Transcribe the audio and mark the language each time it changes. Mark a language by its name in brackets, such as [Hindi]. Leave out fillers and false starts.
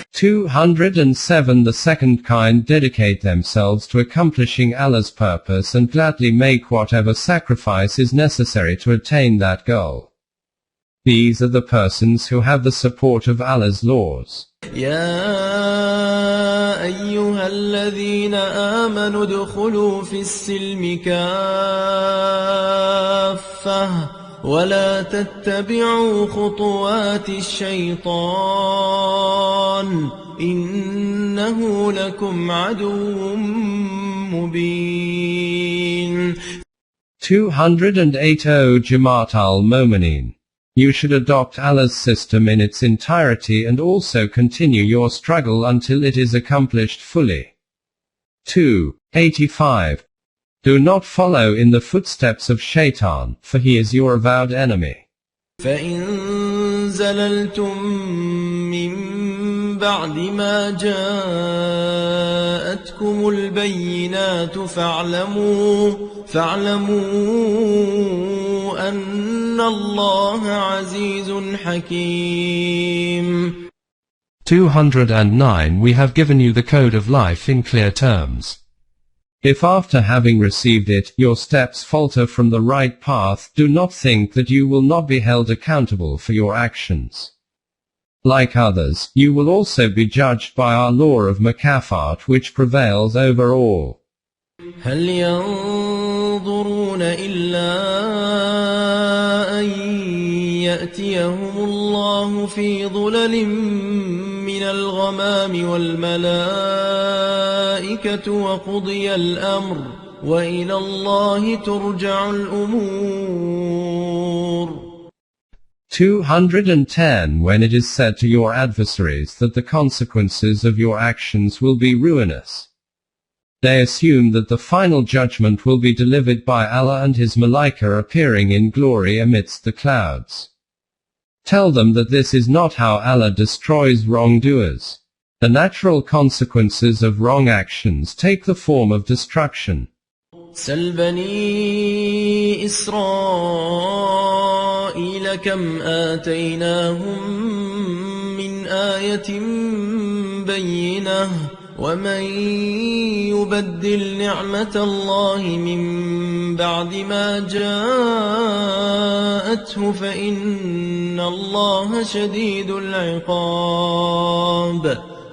[English] 207. The second kind dedicate themselves to accomplishing Allah's purpose and gladly make whatever sacrifice is necessary to attain that goal. These are the persons who have the support of Allah's laws. [Arabic] يا أيها الذين آمنوا ادخلوا في السلم كافة ولا تتبعوا خطوات الشيطان إنه لكم عدو مبين. [English] 208. O Jamaat al-Mu'mineen, you should adopt Allah's system in its entirety and also continue your struggle until it is accomplished fully. 285. Do not follow in the footsteps of Shaitan, for he is your avowed enemy. [Arabic] فإن زللتم من بعد ما جاءتكم البينات فاعلموا أن الله عزيز حكيم. [English] 209 We have given you the code of life in clear terms. If after having received it, your steps falter from the right path, do not think that you will not be held accountable for your actions. Like others, you will also be judged by our law of Makafat, which prevails over all. [Arabic] هل ينظرون إلا أن يأتيهم الله في ظلل من الغمام والملائكة وقضي الأمر وإلى الله ترجع الأمور. [English] 210 When it is said to your adversaries that the consequences of your actions will be ruinous, they assume that the final judgment will be delivered by Allah and His Malaika appearing in glory amidst the clouds. Tell them that this is not how Allah destroys wrongdoers. The natural consequences of wrong actions take the form of destruction. [Arabic] سل بني إسرائيل كم آتيناهم من آية بينة ومن يبدل نعمة الله من بعد ما جاءته فإن الله شديد العقاب.